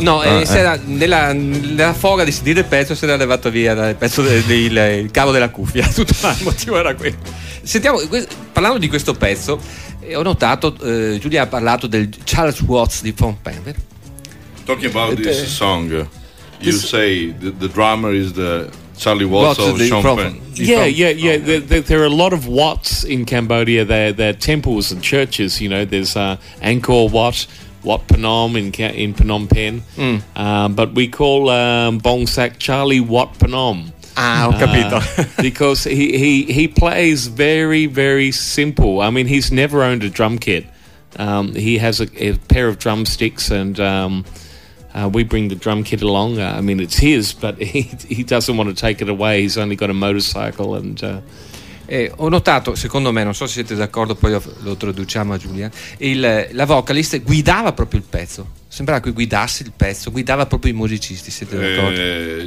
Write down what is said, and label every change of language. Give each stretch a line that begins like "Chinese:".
Italian: No, nella foga di sentire il pezzo si era levato via il pezzo del cavo della cuffia. Tutto il motivo era quello. Sentiamo, parlando di questo pezzo, ho notato, Giulia ha parlato del Charles Watts di Phnom Penh.
English: Talking about this song, you say the drummer is the Charlie Watts of Phnom Penh. Yeah. There are a lot of Watts in Cambodia. They're temples and churches, you know. There's Angkor Wat, Wat Phnom in Phnom Penh. Mm. But we call Bong Sak Charlie Wat Phnom.
Italian: Ah, ho capito.
English: Because he plays very, very simple. I mean, he's never owned a drum kit. He has a pair of drumsticks, and we bring the drum kit along. I mean, it's his, but he doesn't want to take it away. He's only got a motorcycle. And
Italian: ho notato, secondo me, non so se siete d'accordo, poi lo traduciamo a Giulia, la vocalist guidava proprio il pezzo. Sembrava che guidasse il pezzo, guidava proprio i musicisti, siete d'accordo?